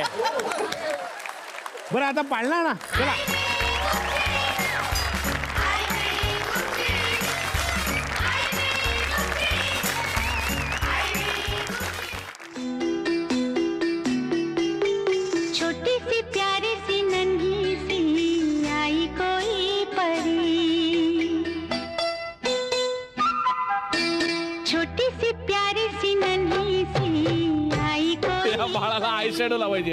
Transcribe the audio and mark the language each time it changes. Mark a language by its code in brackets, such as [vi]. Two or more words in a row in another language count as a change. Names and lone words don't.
[mr] बरं आता पाळणार ना, चला. [hi] छोटी सी प्यारी सी नन्ही सी आई कोई परी, छोटी सी प्यारी सी नन्ही सी आई कोई [mr] बाळाला [en] eye shadow [mr] लावायचे.